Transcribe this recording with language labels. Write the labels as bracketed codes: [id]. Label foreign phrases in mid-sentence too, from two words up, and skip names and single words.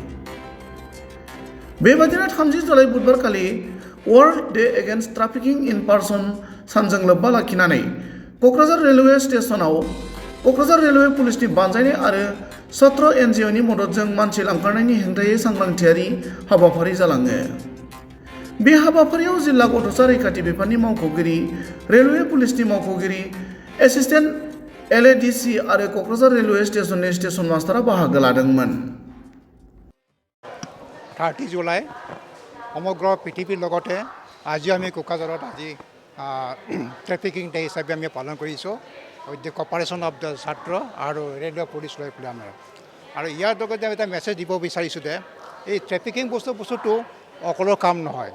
[brx] बेबादिनो 30 जुलाइ बुधबारखालि वर्ल्ड डे एगेन्स्ट ट्राफिकिं इन पार्सन सानजों लोब्बा लाखिनानै क'क्राझार रेलवे स्टेशनाव क'क्राझार रेलवे पुलिसनि बानजायनाय आरो SATRA NGOनि मददजों मानसि लांखारनायनि हेंथायै सांग्रांथियारि हाबाफारि जालाङो। बे हाबाफारियाव जिल्ला गथ'सा रैखाथि बिफाननि मावख'गिरि, रेलवे पुलिसनि मावख'गिरि, एसिस्टेन्ट LADC आरो क'क्राझार रेलवे स्टेशननि स्टेशन मास्टारआ बाहागो लादोंमोन। [as] 30 জুলাই সমগ্ৰ পৃথিৱীৰ লগতে আজি আমি কোকৰাঝাৰত আজি [en] trafficking day [as] হিচাপে আমি পালন কৰিছোঁ [en] with the cooperation of the [as] ছাত্ৰ আৰু ৰেলৱে পুলিচ লৈ পেলাই আমাৰ। আৰু ইয়াৰ লগতে আমি এটা মেছেজ দিব বিচাৰিছোঁ যে এই ট্ৰেফিকিং বস্তুটো অকলৰ কাম নহয়।